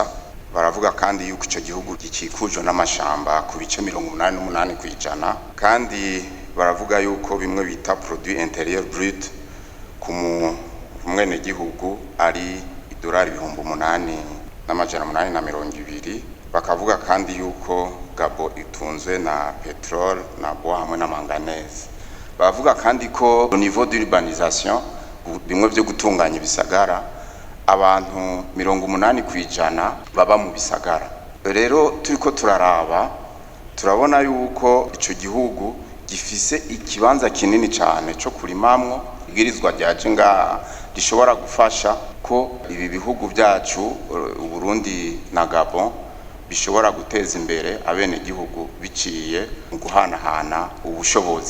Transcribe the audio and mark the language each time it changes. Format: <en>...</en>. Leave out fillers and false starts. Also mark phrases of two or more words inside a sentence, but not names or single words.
<rn>Baravuga kandi yuko ico gihugu gikikujwe n'amashamba ku bice 88% kandi baravuga yuko bimwe bita</rn> <fr>produit intérieur brut</fr> <rn>ku mwene gihugu ari $8 n'amajana 820. Bakavuga kandi yuko Gabon itunzwe na petrol na bois hamwe na manganese. Bavuga kandi ko</rn> <fr>au niveau d'urbanisation</fr> <rn>bimwe byo gutunganya ibisagara abantu 80% baba mu bisagara. Rero turiko turaraba turabona yuko ico gihugu gifise ikibanza kinini cyane cyo kurimamwo igirizwa ryaje ngaha rishobora gufasha ko ibi bihugu byacu Burundi na Gabon bishobora guteza imbere abene gihugu biciye mu guhanahana ubushobozi.</rn>